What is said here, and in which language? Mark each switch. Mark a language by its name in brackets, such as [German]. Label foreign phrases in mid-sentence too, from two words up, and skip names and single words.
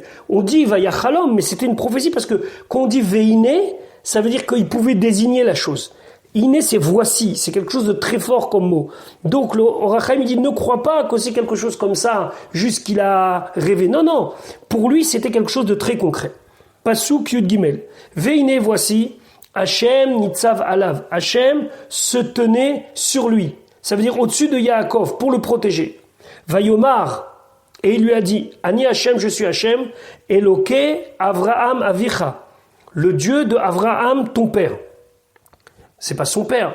[French] On dit Vayachalom, mais c'était une prophétie parce que quand on dit Veine, ça veut dire qu'il pouvait désigner la chose. Iné, c'est voici, c'est quelque chose de très fort comme mot. Donc le Or HaChaim dit ne crois pas que c'est quelque chose comme ça, juste qu'il a rêvé. Non, non, pour lui c'était quelque chose de très concret. [Hebrew] פסוק יוד גימל. Veine, voici, השם נצב עליו. [French] Hachem se tenait sur lui. Ça veut dire au-dessus de Yaakov pour le protéger. Vayomar, et il lui a dit, [Hebrew] אני השם, [French] je suis Hachem, [Hebrew] אלקי אברהם אביך, [French] le Dieu de Avraham, ton père. C'est pas son père.